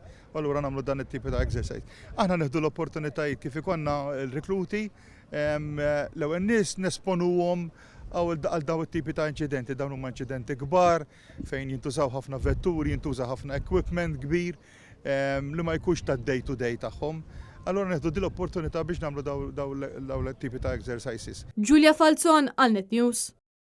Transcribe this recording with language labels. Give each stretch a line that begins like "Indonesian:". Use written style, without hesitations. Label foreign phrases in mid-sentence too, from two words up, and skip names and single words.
Maltese: Allura nagħmlu dan it-tip ta' exercise. Aħna nieħdu l-opportunitajiet kif ikollna l-rekluti l-ewwel nies nesponuhom għal daw it-tipi ta' inċidenti, dawn huma inċidenti kbar fejn jintużaw ħafna vetturi, jintuża ħafna equipment kbir li ma jkunx ta'
English: day to day
Maltese: tagħhom. Allura neħdu din l-opportunità biex nagħmlu daw l-tipi ta' exercises. Giulia Falzon għal Net News.